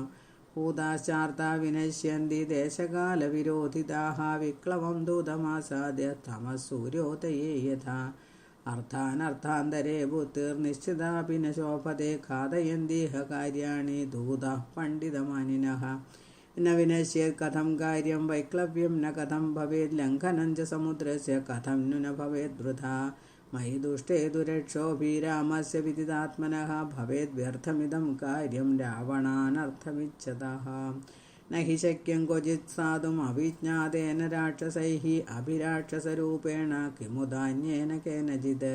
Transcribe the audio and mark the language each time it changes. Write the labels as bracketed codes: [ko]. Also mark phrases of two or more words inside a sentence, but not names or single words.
[sa] ഭൂതാശ്ചാർത്താ വിനശ്യന്തി ദേശകാലവിരോധിതാഃ വിക്ലവം ദൂതമാസാദ്യ തമഃ സൂര്യോദയേ യഥാ. അർത്ഥാനർത്ഥാന്തരേ ബുദ്ധിർനിശ്ചിതാപി ന ശോഭതേ ഘാതയന്തിഹ കാര്യാണി ദൂതഃ പണ്ഡിതമാനിനഃ. ന വിനശ്യേത് കഥം കാര്യം വൈക്ലവ്യം ന കഥം ഭവേത് ലംഘനം ച സമുദ്രസ്യ കഥം नु न ഭവേത് വൃഥാ. മയി ദുഷ്ടേ ദുരക്ഷോഭീ രാമസ്യ വിദിതാത്മനഃ ഭവേത് വ്യർത്ഥമിദം കാര്യം രാവണാനർത്ഥമിച്ഛതഃ. ന ഹി ശക്യം ക്വചിത് സാധും അവിജ്ഞാതേന രാക്ഷസൈഃ അഭിരാക്ഷസരൂപേണ കിമുദാന്യേന കേനചിത്.